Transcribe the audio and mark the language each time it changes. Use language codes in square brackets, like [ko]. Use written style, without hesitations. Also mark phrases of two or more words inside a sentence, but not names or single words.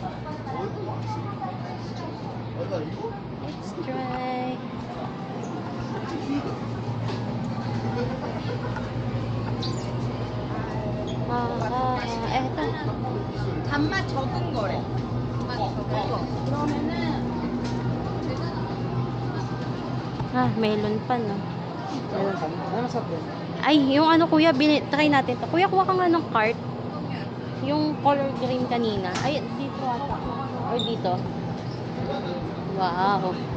[en] Let's try. [tl] eto. [ko] 단맛 적은 거래. 단맛 적은 거. 그러면은 [tl] Melon pa, no? Ay, yung ano kuya, try natin to. Kuya, kuha ka nga ng cart. Yung [en] color green [tl] kanina. Ay, dito ata. Or dito. Wow.